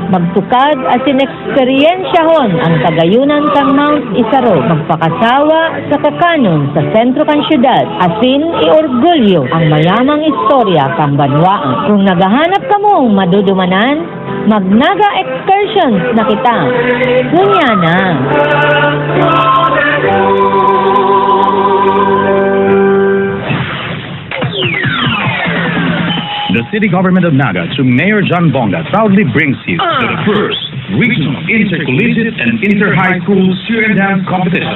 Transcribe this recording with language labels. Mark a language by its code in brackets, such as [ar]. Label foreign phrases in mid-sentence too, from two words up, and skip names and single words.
[bik] Magtukad asin eksperyensyahon ang tagayunan kang Mount Isarog. Magpakasawa sa kakanon sa sentro kang syudad. Asin iorgulyo ang mayamang istorya kang banwaan. Kung naghahanap ka mong madudumanan, magnaga excursions na kita. Kunya na. [en] The city government of Naga, through Mayor John Bonga, proudly brings you the first regional intercollegiate and inter-high school cheer and dance competition.